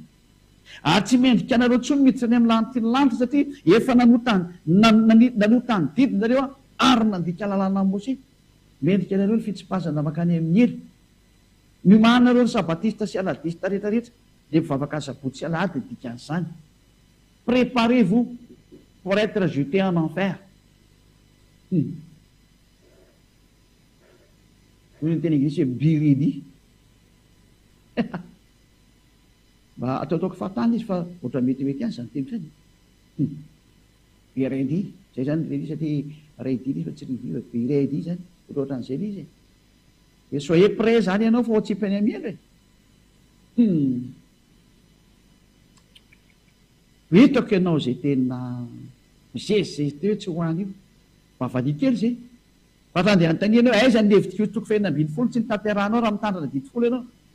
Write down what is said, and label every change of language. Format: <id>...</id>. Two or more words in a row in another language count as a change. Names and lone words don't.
<mg>Ary tsy mendrika anareo tsony miditra any amin'ny lanitra ny lanitra satria efa nanotany didi nareo ary nandika lalàna ny Mose. Mendrika anareo ny fitsipazana makany amin'ny hely. Miomahanareo ny sabatista sy aladista rehetrarehetra dia mivavaka sabotsy sy alahady dika an'izany.</mg> <fr>Préparez-vous pour être jeté en enfer.</fr> <mg>Hoy ny teny anglisy hoe</mg> <en>be ready.</en> <mg>Mba ataotaoko fahatany izy fa ohatra metimety any zany teny zany.</mg> <en>Be ready</en> <mg>zay zany ready satria ready fa tsy ready fa</mg> <en>be ready</en> <mg>zany ohatra an'izay izy. E</mg> <fr>soyez prêt</fr> <mg>zany ianao fa tsy hipainy amiandra. Hitako ianao zay tena zezy teo tsy ho any io. Mavali kely zay. Fa tandeha anontania ianao aiza ny Levitikos 2:12 tsy nitanterahanao raha mitandrina didi folo ianao.</mg>